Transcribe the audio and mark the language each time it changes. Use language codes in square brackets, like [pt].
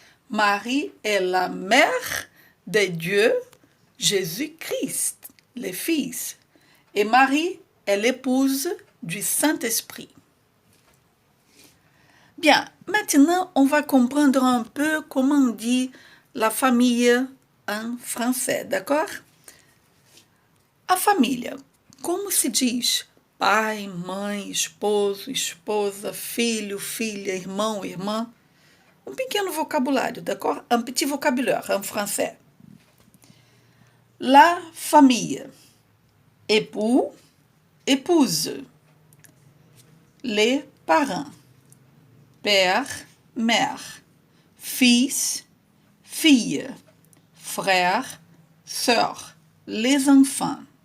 [fr] Marie est la mère de Dieu Jésus-Christ, le Fils. Et Marie est l'épouse du Saint-Esprit. Bien, maintenant on va comprendre un peu comment on dit la famille en français, d'accord? [pt] A família. Como se diz pai, mãe, esposo, esposa, filho, filha, irmão, irmã? Um pequeno vocabulário, d'accord? [fr] Un petit vocabulaire en français. La famille. Époux, épouse. Les parents. Père, mère. Fils, fille. Frère, sœur. Les enfants.